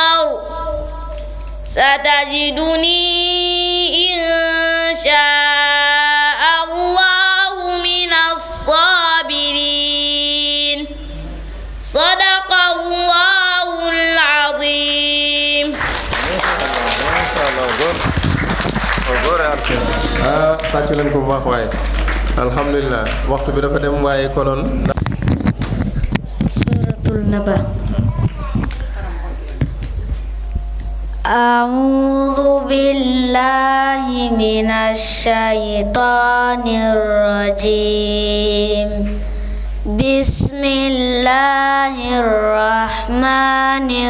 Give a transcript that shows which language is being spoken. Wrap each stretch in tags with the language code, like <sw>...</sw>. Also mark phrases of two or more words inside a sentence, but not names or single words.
<ar>ستجدني إن شاء الله من الصابرين صدق الله العظيم.</ar> <wo>tàccu leen ko bu baax waaye alhamdulilah waxtu bi dafa dem waaye konoon Suratul Naba.</wo> <ar>أعوذ بالله من الشيطان الرجيم بسم الله الرحمن</ar>